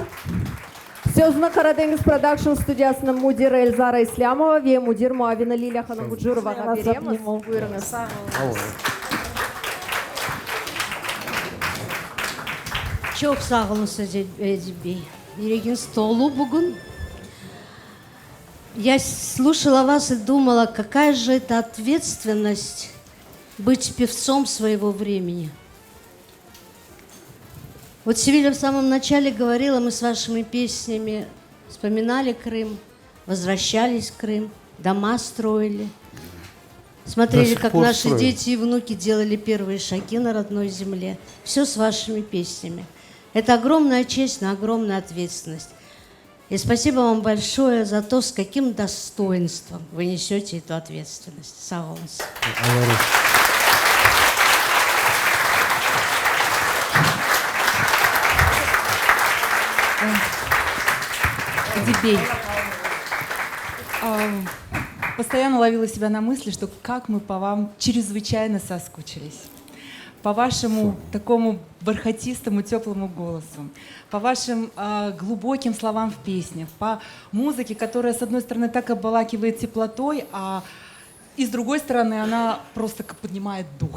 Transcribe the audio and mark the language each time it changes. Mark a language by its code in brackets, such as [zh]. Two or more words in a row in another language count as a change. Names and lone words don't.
[crh] Sözünü Karadeniz Production stüdyasının müdiri Elzara İslamova ve müdür muavini Lilya Hanım Bucurova'ya veremiz. Buyurunuz. Sağ olun. Çok sağ olun Recep Bey. Yüreğiniz dolu bugün. [ru] Я слушала вас и думала, какая же это ответственность быть певцом своего времени. Вот Севилья в самом начале говорила, мы с вашими песнями вспоминали Крым, возвращались в Крым, дома строили. Смотрели, как наши дети и внуки делали первые шаги на родной земле. Все с вашими песнями. Это огромная честь, но огромная ответственность. И спасибо вам большое за то, с каким достоинством вы несете эту ответственность. [crh] Сау олun. Дебей. [ru] Постоянно ловила себя на мысли, что как мы по вам чрезвычайно соскучились. По вашему такому бархатистому, теплому голосу, по вашим глубоким словам в песнях, по музыке, которая, с одной стороны, так обволакивает теплотой, и с другой стороны, она просто поднимает дух.